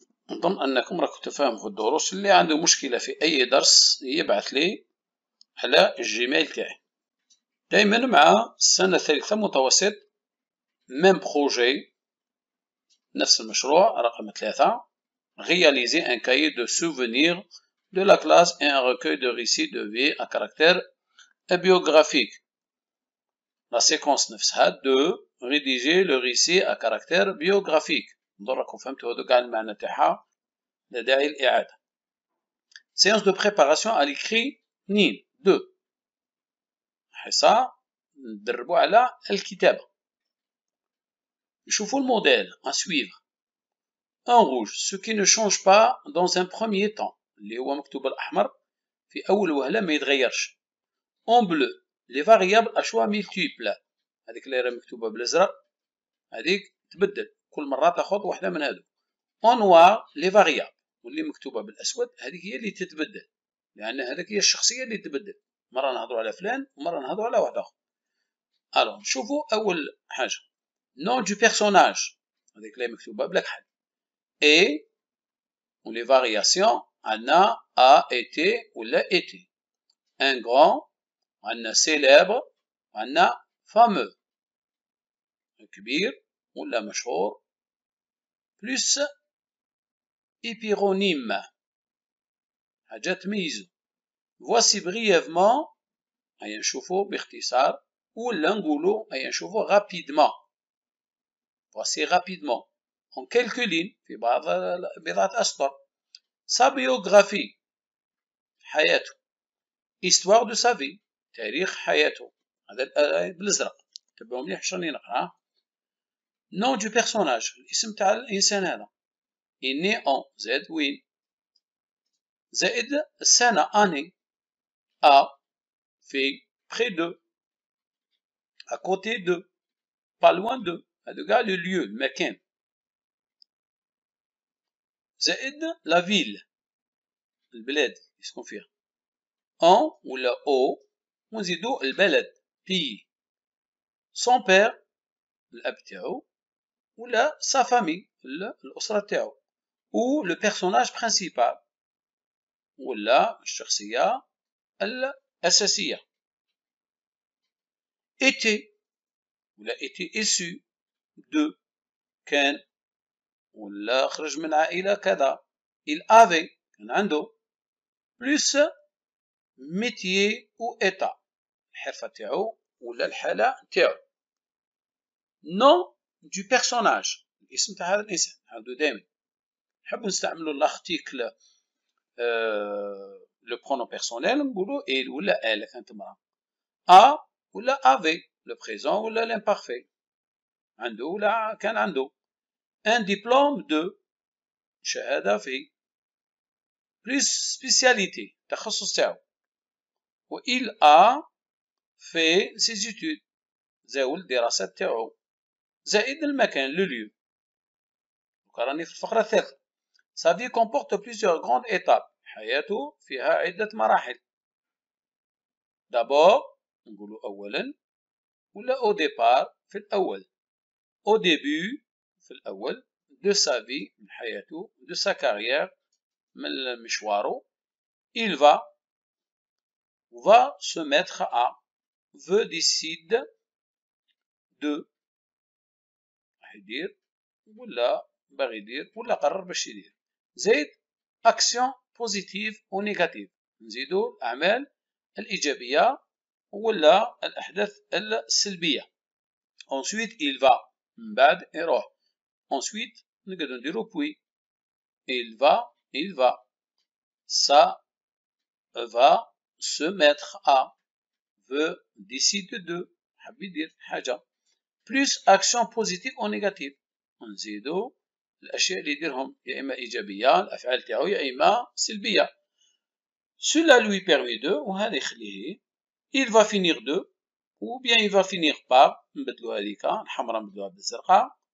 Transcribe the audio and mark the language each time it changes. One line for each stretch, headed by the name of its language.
Arabic: نظن أنكم راكم تفهموا في الدروس. اللي عنده مشكلة في أي درس يبعث لي على الجيميل تاعي. دائما مع السنة الثالثة متوسط
French: même projet،
Arabic: نفس المشروع رقم 3.
French: réaliser un cahier de souvenirs de la classe et un recueil de récits de vie à caractère biographique. La séquence
Arabic: نفسها
French: 2. rédiger le récit à caractère biographique.
Arabic: نظن راكم فهمتوا هذا كاع المعنى تاعها، لا داعي للإعادة.
French: séance de préparation à l'écrit نين 2.
Arabic: حصة ندربوا على الكتابة. نشوفوا الموديل
French: à suivre. en rouge ce qui ne change pas dans un premier temps،
Arabic: اللي هو مكتوب بالأحمر في أول وهلة ما يتغيرش.
French: en bleu les variables à choix multiples،
Arabic: هذيك اللي راهي مكتوبة بالأزرق هذيك تبدل كل مرة تاخذ واحدة من هذو.
French: en noir les variables،
Arabic: واللي مكتوبة بالأسود هذيك هي اللي تتبدل، لأن هذيك هي الشخصية اللي تبدل، مرة نهضروا على فلان ومرة نهضروا على واحد آخر. ألو نشوفوا أول حاجة
French: nom du personnage،
Arabic: هذيك اللي مكتوبة بلا كحل.
French: et ou les variations عندنا a été ولا été. un grand
Arabic: عندنا célèbre وعندنا fameux، كبير ولا مشهور.
French: plus épironyme
Arabic: حاجة تميزو.
French: voici brièvement
Arabic: هيا نشوفو باختصار، ولا نقولو هيا نشوفو rapidement.
French: voici rapidement en quelques lignes
Arabic: في بضعة أسطر.
French: sa biographie حياته. histoire de sa vie
Arabic: تاريخ حياته، هذا بالأزرق تبعوا مليح واش راني نقرا.
French: nom du personnage
Arabic: الاسم تاع الإنسان هذا.
French: il né en
Arabic: زائد وين، زائد السنة année.
French: a في près de à côté de pas loin de،
Arabic: هذا كاع
French: le lieu المكان.
Arabic: زائد
French: la ville
Arabic: البلاد يسكن فيها. en ولا au ونزيدو البلد pays.
French: son père
Arabic: الأب تاعو ولا
French: sa famille
Arabic: الأسرة تاعو،
French: ou le personnage principal
Arabic: ولا الشخصية الأساسية. était ولا
French: était issu de
Arabic: كان ولا خرج من عائلة كذا. il avait كان عنده.
French: plus métier ou état
Arabic: الحرفة تاعو ولا الحالة تاعو. nom du personnage الاسم تاع هذا الإنسان. هذا دائما نحبوا نستعملوا
French: l'article le pronom personnel
Arabic: نقولوا il ولا elle كانت امرأة.
French: a ولا avait le présent ولا l'imparfait
Arabic: عنده ولا كان عنده.
French: un diplôme de
Arabic: شهادة في.
French: plus spécialité
Arabic: تخصص تاعو.
French: و il a fait ses études
Arabic: زاول الدراسات تاعو. زائد المكان
French: le lieu.
Arabic: راني في الفقرة الثالثة.
French: sa vie comporte plusieurs grandes étapes
Arabic: حياته فيها عدة مراحل. d'abord نقولوا أولا ولا
French: au départ
Arabic: في الأول.
French: au début
Arabic: في الأول
French: de sa vie
Arabic: من حياته
French: de sa carrière
Arabic: من مشواره.
French: il va se mettre à veut décide de
Arabic: يدير ولا باغي يدير ولا قرر باش يدير. زائد
French: action positive
Arabic: و négative نزيدو الأعمال الإيجابية ولا الأحداث السلبية.
French: ensuite il va
Arabic: من بعد يروح. ensuite نقدرو نديرو puis.
French: il va ça va se mettre à veut décide de
Arabic: حب يدير حاجة.
French: plus action positive ou négative
Arabic: نزيدو الأشياء اللي يديرهم يا إما إيجابية الأفعال تاعو يا إما سلبية.
French: cela lui permet de
Arabic: وهذا يخليه
French: il va finir de ou bien il va finir par
Arabic: نبدلو هذيك الحمراء نبدلوها بالزرقاء.